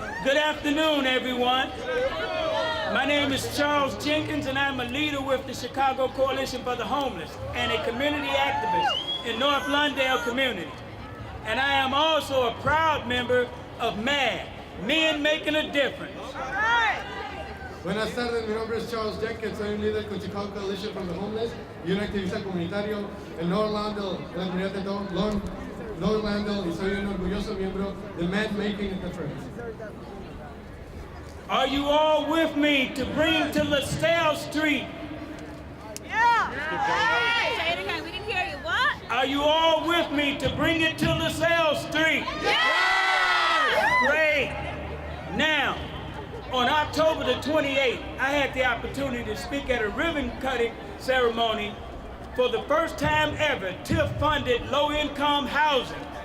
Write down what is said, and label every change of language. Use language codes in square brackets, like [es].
[en] Good afternoon, everyone. My name is Charles Jenkins, and I'm a leader with the Chicago Coalition for the Homeless and a community activist in North Lawndale community. And I am also a proud member of MAD, Men Making a Difference. [es] Buenas tardes, mi nombre es Charles Jenkins, soy un líder con Chicago Coalition for the Homeless y un activista comunitario en North Lawndale, en la comunidad de North Lawndale, y soy un orgulloso miembro de Men Making a Difference. [en] Are you all with me to bring to LaSalle Street? Yeah! Say it again. We didn't hear you. What? Are you all with me to bring it to LaSalle Street? Yeah! Great. Now, on October the 28th, I had the opportunity to speak at a ribbon cutting ceremony for the first time ever, TIF-funded low-income housing.